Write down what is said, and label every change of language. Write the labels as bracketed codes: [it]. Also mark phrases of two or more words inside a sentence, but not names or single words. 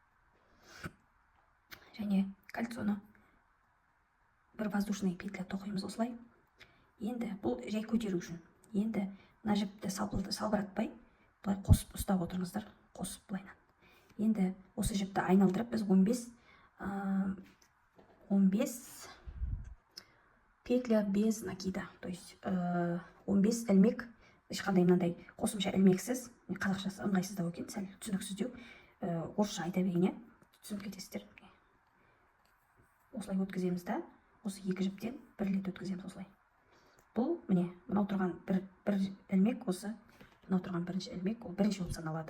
[kk] Және кольцоны бір [ru] воздушный петля [kk] тоқимыз осылай. Енді бұл жай көтеру үшін. Енді мына жіпті салбыратпай, бұлай қосып ұстап отырыңыздар, қосып бұлайнан. Енді осы жіпті айналдырып, біз 15 [ru] петля без накида. [kk] То есть 15 ілмек, ешқандай мынандай қосымша ілмексіз, қазақшасы ыңғайсыздау екен, сәл түсініксіздеу, орысша айта берейін, түсініп кетесіздер. Осылай өткіземіз да, осы екі жіптен бір рет өткіземіз осылай. Бұл, міне, мынау тұрған бір ілмек, осы мынау тұрған бірінші ілмек, ол бірінші болып саналады.